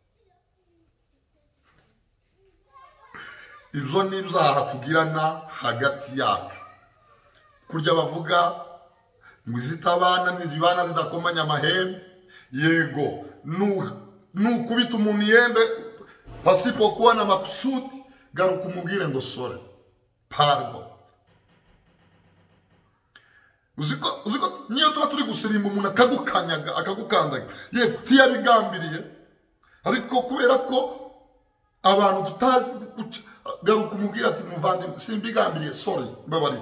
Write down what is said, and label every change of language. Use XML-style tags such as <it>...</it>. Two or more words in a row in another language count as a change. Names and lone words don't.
<rw>Ibyo ni ibyaha tugirana hagati yacu. Kurya bavuga ngo izitabana ntizibana zidakomanya amahembe, yego nukubita umuntu yembe</rw> <sw>pasipo kuwa na makusudi</sw> <rw>garuka umubwire ngo sore pardon. Uziko niyo tuba turi gusirimba umuntu akagukanyaga akagukandaga yego tiyabigambiriye, ariko kubera ko abantu tutazi garuka umubwire ati muvandimwe simbigambiriye, sorry mbabarira.</rw>